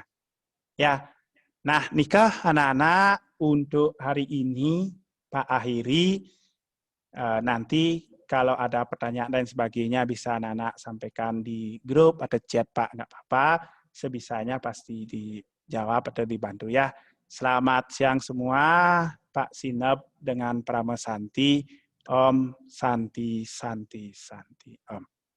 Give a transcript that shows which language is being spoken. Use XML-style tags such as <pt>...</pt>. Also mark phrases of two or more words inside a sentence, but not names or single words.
<id>Ya, nah nikah anak-anak untuk hari ini Pak akhiri. Nanti kalau ada pertanyaan dan sebagainya bisa anak-anak sampaikan di grup atau chat Pak, nggak apa-apa. Sebisanya pasti dijawab atau dibantu ya. Selamat siang semua, Pak Sinep dengan Prama Santi. Om Santi Santi Santi Om.</id>